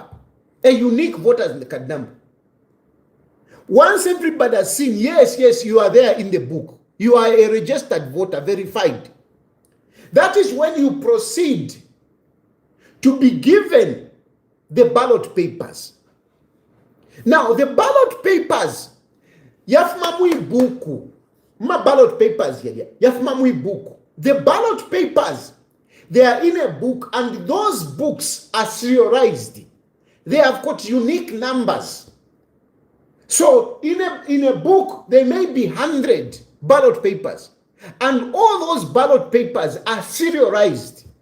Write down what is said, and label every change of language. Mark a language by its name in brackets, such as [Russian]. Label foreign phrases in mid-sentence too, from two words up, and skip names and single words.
[English] A unique voter's card number. Once everybody has seen, yes, you are there in the book. You are a registered voter, verified. That is when you proceed to be given the ballot papers. Now, the ballot papers, [Bemba] yafumamui buku. Ma [English] ballot papers [Bemba] yafumamui buku. [English] The ballot papers, they are in a book, and those books are serialized. They have got unique numbers. So in a book, there may be 100 ballot papers, and all those ballot papers are serialized.